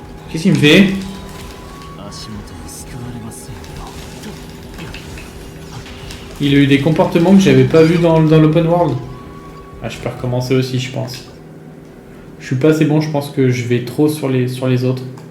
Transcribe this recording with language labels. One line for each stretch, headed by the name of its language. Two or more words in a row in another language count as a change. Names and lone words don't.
French: Qu'est-ce qu'il me fait?
Japanese: 足元に救われませんよ。
French: Il a eu des comportements que j'avais pas vu dans l'
English: open world.
French: Ah, je peux recommencer aussi, je pense. Je suis pas assez bon, je pense que je vais trop sur les autres.